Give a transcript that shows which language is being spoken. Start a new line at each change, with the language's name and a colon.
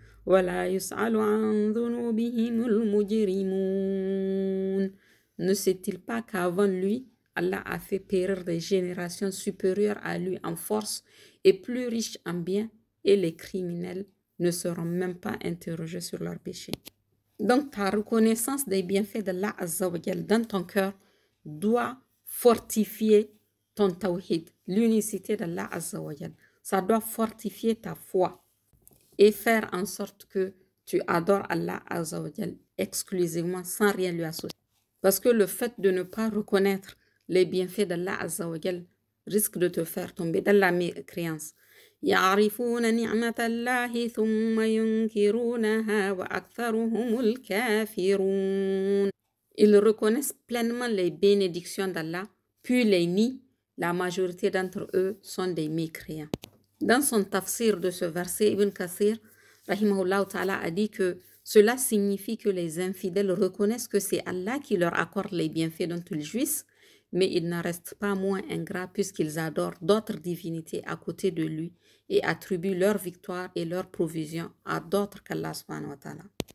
Arabic: ولا يسأل عن ذنوبهم المجرمون.
French: Ne sait-il pas qu'avant lui, Allah a fait périr des générations supérieures à lui en force et plus riches en biens, et les criminels ne seront même pas interrogés sur leurs péchés. Donc, ta reconnaissance des bienfaits d'Allah Azza wa Jal dans ton cœur doit fortifier ton tawhid, l'unicité d'Allah Azza wa Jal. Ça doit fortifier ta foi et faire en sorte que tu adores Allah Azza wa Jal exclusivement sans rien lui associer. Parce que le fait de ne pas reconnaître les bienfaits d'Allah Azza wa Jal risque de te faire tomber dans la mécréance.
Arabic: يعرفون نعمة الله ثم ينكرونها وأكثرهم الكافرون.
French: Ils reconnaissent pleinement les bénédictions d'Allah, puis les nient. La majorité d'entre eux sont des mécréants. Dans son tafsir de ce verset, Ibn Kathir, rahimahullah ta'ala, a dit que cela signifie que les infidèles reconnaissent que c'est Allah qui leur accorde les bienfaits dont ils jouissent, mais ils n'en restent pas moins ingrats puisqu'ils adorent d'autres divinités à côté de lui et attribuent leur victoire et leur provision à d'autres qu'Allah subhanahu wa ta'ala.